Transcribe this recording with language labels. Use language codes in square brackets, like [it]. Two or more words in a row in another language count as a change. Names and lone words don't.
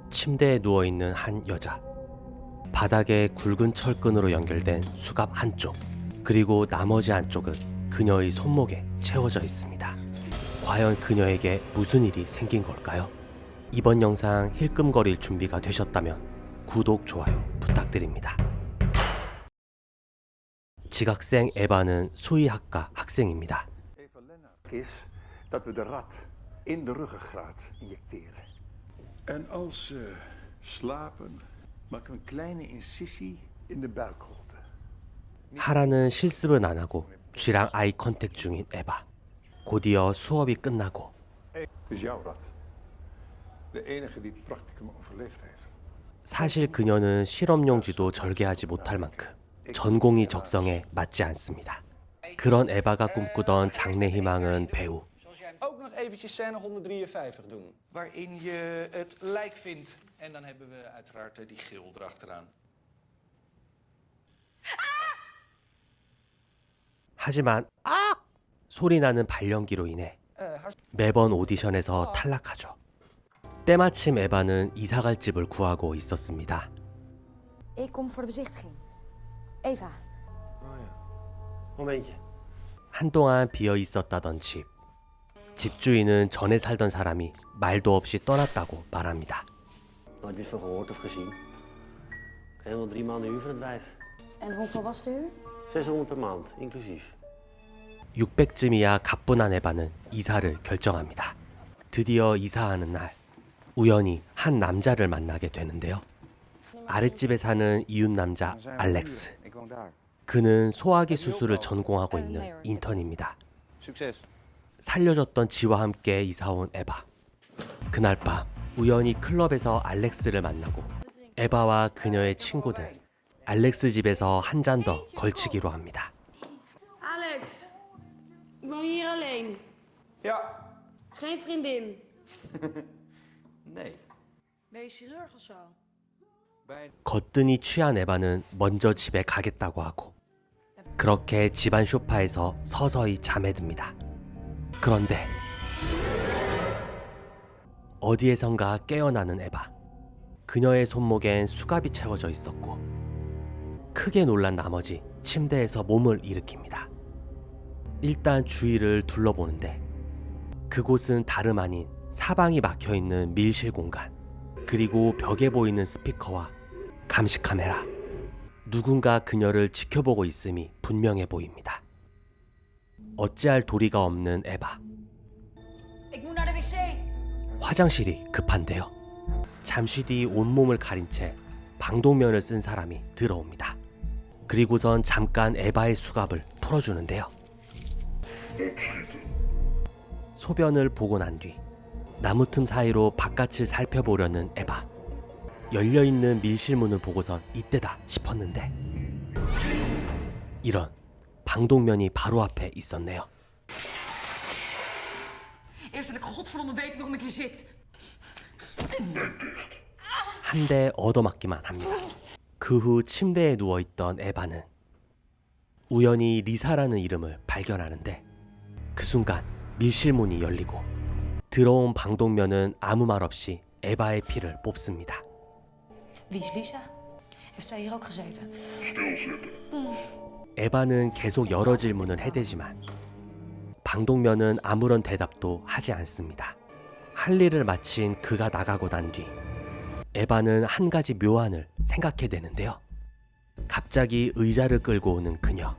[ko] 침대에 누워있는 한 여자. 바닥에 굵은 철끈으로 연결된 수갑 한쪽, 그리고 나머지 한쪽은 그녀의 손목에 채워져 있습니다. 과연 그녀에게 무슨 일이 생긴 걸까요? 이번 영상 힐끔거릴 준비가 되셨다면 구독, 좋아요 부탁드립니다. 지각생 에바는 수의학과 학생입니다. [nl] Eva Lennart is dat we de rat in de ruggengraat injecteren. En als ze slapen, maken we een kleine incisie in de buikholte. [ko] 하라는 실습은 안 하고 쥐랑 아이 컨택 중인 에바. 곧이어 수업이 끝나고 [nl] Het is jouw rat. De enige die het practicum overleefd heeft. [ko] 사실 그녀는 실험용지도 절개하지 못할 만큼 전공의 적성에 맞지 않습니다. 그런 에바가 꿈꾸던 장래 희망은 배우. [nl] Ook nog eventjes scène 153 doen, waarin je het lijk vindt. En dan hebben we uiteraard die gil erachteraan. [ko] 하지만 소리 나는 발연기로 인해 매번 오디션에서 탈락하죠. 때마침 에바는 이사갈 집을 구하고 있었습니다. [nl] Ik kom voor de bezichtiging. Eva. [ko] 한동안 비어 있었다던 집. 집주인은 전에 살던 사람이 말도 없이 떠났다고 말합니다. [nl] Nooit meer van gehoord of gezien. Helemaal 3 maanden huur voor het wijf. En hoeveel was de huur? 600 per maand, inclusief. [ko] 600쯤이야 가뿐한 에바는 이사를 결정합니다. 드디어 이사하는 날, 우연히 한 남자를 만나게 되는데요. 아랫집에 사는 이웃 남자 알렉스. 그는 소화기 수술을 전공하고 있는 인턴입니다. 살려줬던 지와 함께 이사온 에바. 그날 밤 우연히 클럽에서 알렉스를 만나고 에바와 그녀의 친구들 알렉스 집에서 한 잔 더 걸치기로 합니다. [nl] Alex, ik woon hier alleen. Ja. Geen vriendin. Nee. Ben je chirurg of zo? [ko] 거뜬히 취한 에바는 먼저 집에 가겠다고 하고 그렇게 집안 소파에서 서서히 잠에 듭니다. 그런데 어디에선가 깨어나는 에바. 그녀의 손목엔 수갑이 채워져 있었고 크게 놀란 나머지 침대에서 몸을 일으킵니다. 일단 주위를 둘러보는데 그곳은 다름 아닌 사방이 막혀있는 밀실 공간, 그리고 벽에 보이는 스피커와 감시 카메라. 누군가 그녀를 지켜보고 있음이 분명해 보입니다. 어찌할 도리가 없는 에바. [nl] Ik moet naar de wc. [ko] 화장실이 급한데요. 잠시 뒤 온몸을 가린 채 방독면을 쓴 사람이 들어옵니다. 그리고선 잠깐 에바의 수갑을 풀어주는데요. 소변을 보고 난 뒤 나무 틈 사이로 바깥을 살펴보려는 에바. 열려있는 밀실문을 보고선 이때다 싶었는데 이런, 방독면이 바로 앞에 있었네요. [nl] Eerst wil ik godverdomme weten waarom ik hier zit. [ko] 한 대 얻어맞기만 합니다. 그 후 침대에 누워있던 에바는 우연히 리사라는 이름을 발견하는데 그 순간 밀실문이 열리고 들어온 방독면은 아무 말 없이 에바의 피를 뽑습니다. [nl] Wie is Lisa? Heeft zij hier ook gezeten? [ko] 에바는 계속 여러 질문을 해대지만 방독면은 아무런 대답도 하지 않습니다. 할 일을 마친 그가 나가고 난 뒤 에바는 한 가지 묘안을 생각해내는데요. 갑자기 의자를 끌고 오는 그녀.